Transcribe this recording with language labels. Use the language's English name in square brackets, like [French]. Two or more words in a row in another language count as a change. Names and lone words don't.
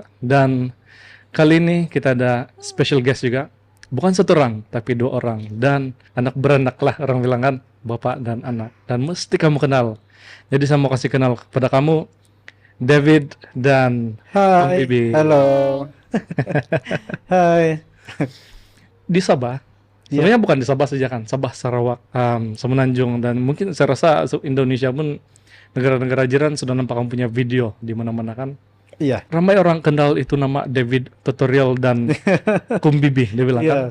[Malay] Dan kali ini kita ada [English] special guest [Malay] juga. Bukan satu orang, tapi 2 orang. Dan anak beranak lah orang bilang kan, bapak dan anak. Dan mesti kamu kenal. Jadi saya mau kasih kenal kepada kamu, David dan Om Hai, Bibi. halo. Hai. Di Sabah. Sebenarnya bukan di Sabah saja kan, Sabah, Sarawak, Semenanjung, dan mungkin saya rasa Indonesia pun negara-negara jiran sudah nampak kamu punya video di mana-mana kan. Iya. Ramai orang kenal itu nama David Tutorial dan Kumbibi, dia bilang kan.